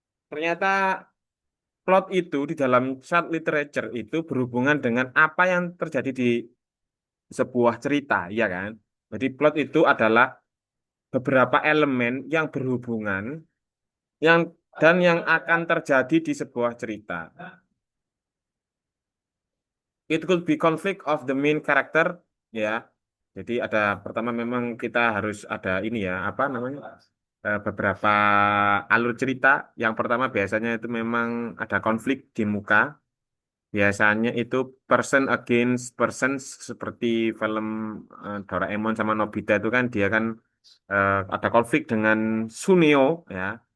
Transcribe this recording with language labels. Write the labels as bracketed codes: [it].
[id] ternyata plot itu di dalam [en] short literature [id] itu berhubungan dengan apa yang terjadi di sebuah cerita, ya kan? Jadi plot itu adalah beberapa elemen yang berhubungan, yang dan yang akan terjadi di sebuah cerita. [en] It could be conflict of the main character, ya. [id] Jadi ada pertama memang kita harus ada ini ya, apa namanya? Beberapa alur cerita. Yang pertama biasanya itu memang ada konflik di muka. Biasanya itu [en] person against person [id] seperti film Doraemon sama Nobita itu kan dia kan ada konflik dengan Suneo ya.